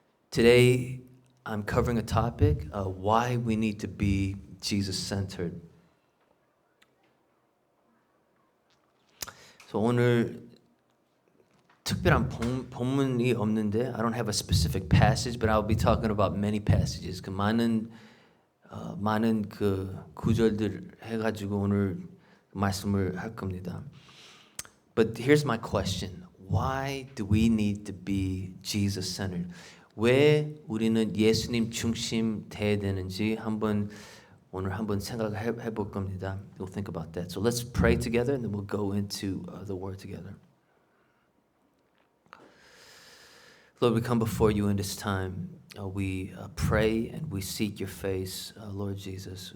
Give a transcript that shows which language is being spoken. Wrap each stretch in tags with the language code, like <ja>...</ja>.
<en>Today, I'm covering a topic, why we need to be Jesus-centered. So 오늘 특별한 본문이 없는데, I don't have a specific passage, but I'll be talking about many passages.</en> <ko>그 많은 그 구절들 해가지고 오늘 말씀을 할 겁니다.</ko> <en>But here's my question: Why do we need to be Jesus-centered?</en> <ko>왜 우리는 예수님 중심 돼야 되는지 오늘 한번 생각해 볼 겁니다.</ko> <en>We'll think about that. So let's pray together, and then we'll go into the Word together. Lord, we come before you in this time. We pray and we seek your face, Lord Jesus.</en>